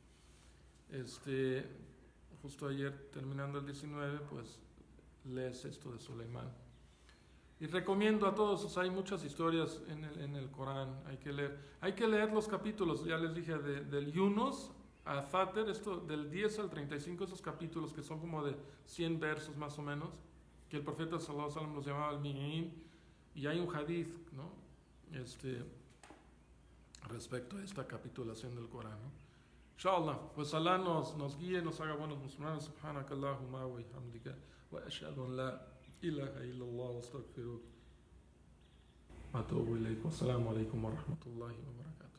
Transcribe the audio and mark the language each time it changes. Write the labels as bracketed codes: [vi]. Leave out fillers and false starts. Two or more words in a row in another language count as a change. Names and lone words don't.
[es] Justo ayer terminando el 19 pues lees esto de Suleimán. Y recomiendo a todos, hay muchas historias en el Corán, hay que leer los capítulos, ya les dije, del Yunus a Fatir, esto del 10 al 35, esos capítulos que son como de 100 versos más o menos, que el profeta [ar] صلى الله عليه وسلم [es] los llamaba al Mi'in, y hay un hadith, ¿no? Respecto a esta capitulación del Corán, ¿no? Inshallah, pues Allah nos guíe, nos haga buenos musulmanes. [ar] سبحانك اللهم وبحمدك وأشهد أن لا إله إلا الله وأستغفرك وأتوب إليك. والسلام عليكم ورحمة الله وبركاته.